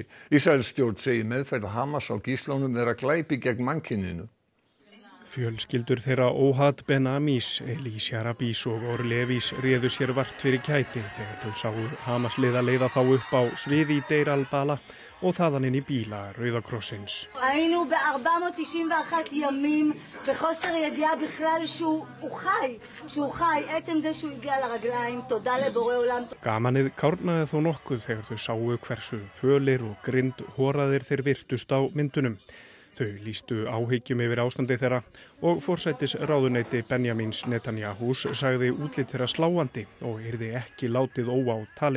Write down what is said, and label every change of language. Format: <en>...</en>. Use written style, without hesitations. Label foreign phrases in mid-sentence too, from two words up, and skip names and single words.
<is>Ísraelsstjórn segir meðferð Hamas á gíslunum vera glæpi gegn mannkyninu. Fjölskyldur þeirra Ohad Ben-Amis, Elie Sharabis og Orlevis réðu sér vart fyrir kæti þegar þau sáu Hamas-liða leiða þá upp á sviði í Deir al-Bala og þaðan inn í bíla Rauða krossins.</is> <he>היינו ב-491 ימים בחוסר ידיעה בכלל שהוא חי, עצם זה שהוא הגיע לרגליים, תודה לבורא עולם.</he> <is>Gamanið kárnaði þó nokkuð þegar þau sáu hversu fölir og grind horaðir þeir virtust á myndunum. Þau lýstu áhyggjum yfir ástandi þeirra og forsætisráðuneyti Benjamins Netanyahus sagði útlit þeirra sláandi og yrði ekki látið óátalið.</is>